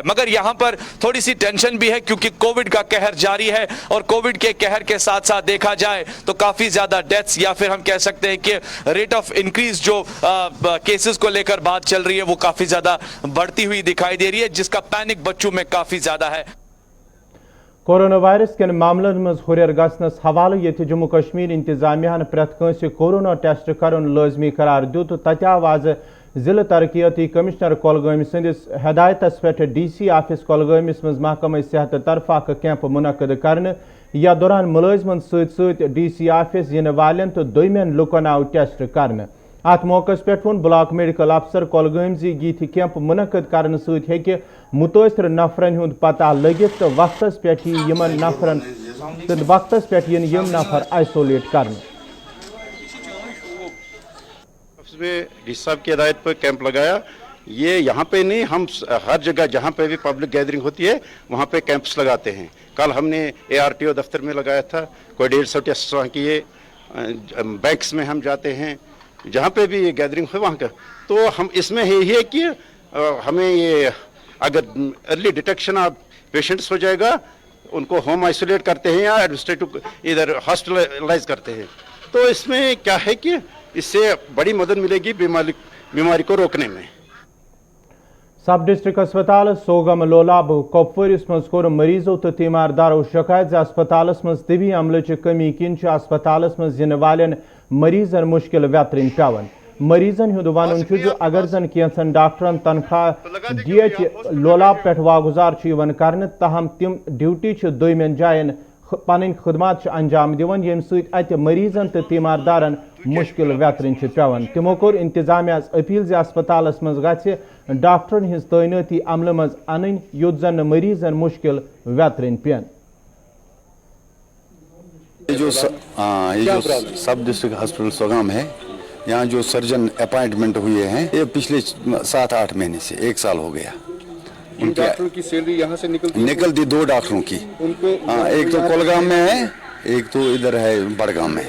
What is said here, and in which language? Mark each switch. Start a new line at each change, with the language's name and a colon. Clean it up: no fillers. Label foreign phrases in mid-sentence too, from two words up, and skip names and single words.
Hindi: मगर यहाँ पर थोड़ी सी टेंशन भी है क्योंकि कोविड का कहर जारी है और कोविड के कहर के साथ साथ देखा जाए तो काफी ज्यादा डेथ्स या फिर हम कह सकते हैं कि
English: rate of increase
Hindi: जो केसेस को लेकर बात चल रही है वो काफी ज्यादा बढ़ती हुई दिखाई दे रही है, जिसका पैनिक बच्चों में काफी ज्यादा है।
Kashmiri: कोरोना वायरस के मामलन मज हुरियर गसनस हवाले ये जम्मू कश्मीर इंतजामिया प्रत कंस कोरोना टेस्ट करन लाजमी करार दित। तत आव आज जिला तरक्याती कमिश्नर कोलगाम सदिस हदायतस पे
English: DC office
Kashmiri: कोलगामिस मज महकमा सेहत तरफ अख कैंप मुनक़द करने। या दौरान मुलाजमन सत
English: DC office
Kashmiri: इन वालन तो दोमेन लुकन आव टेस्ट करने। अत मौकस पे वोन
English: block medical officer
Kashmiri: कोलगाम ये कैंप मुनक़द करने सत्य मुतासर नफरन हुंद पता लगित तो वक्तस पे यमन नफरन तो वक्तस पे यम नफर आइसोलेट करने।
Hindi: डीसी साहब की हिदायत पर कैंप लगाया। ये यहाँ पे नहीं, हम हर जगह जहाँ पे भी
English: public gathering
Hindi: होती है वहाँ पे कैंप्स लगाते हैं। कल हमने ARTO दफ्तर में लगाया था, कोई 150 टेस्ट वहाँ किए। बैंक्स में हम जाते हैं, जहाँ पे भी ये गैदरिंग हो वहाँ का। तो हम इसमें यही है कि हमें ये अगर
English: early detection of patients
Hindi: हो जाएगा, उनको
English: home isolate
Hindi: करते हैं या एडमिनिस्ट्रेटिव इधर हॉस्पिटलाइज करते हैं, तो इसमें क्या है कि इससे बड़ी मदद मिलेगी बीमारी को रोकने में।
English: sub district
Kashmiri: अस्पताल सोगम लोलाब कोपवरिस मज कोर मरीजों तो तीमारदारों शिकायत अस्पताल मज तिबी अमल कमी किन अस्पताल मज इन वालन मरीजन मुश्किल व्यतरन पेवन। मरीजन हुंद वन अगर जन कैंसन डॉक्टरन तनख्वाह DH लोलाब पे वागुजार कर तहम तिम ड्यूटी दोमेन जायन पन खदमात अंजाम दिवन यम सत मरीजन तो तीमारदारन मुश्किल व्यतरन पेवन। तिमो कोर इंतजामिया अपील अस्पताल मज गि डॉक्टरन हिंज तैनाती अमल मज अन युत जन मरीजन मुश्किल व्यतरन पेन।
Hindi: ये जो
English: sub district hospital
Hindi: सोगाम है, यहाँ जो सर्जन अपॉइंटमेंट हुए हैं ये पिछले 7-8 महीने से 1 साल हो गया। उनके डॉक्टरों की सैलरी यहाँ से निकलती 2 डॉक्टरों की, एक तो कोलगाम में है, एक तो इधर है बड़गाम में।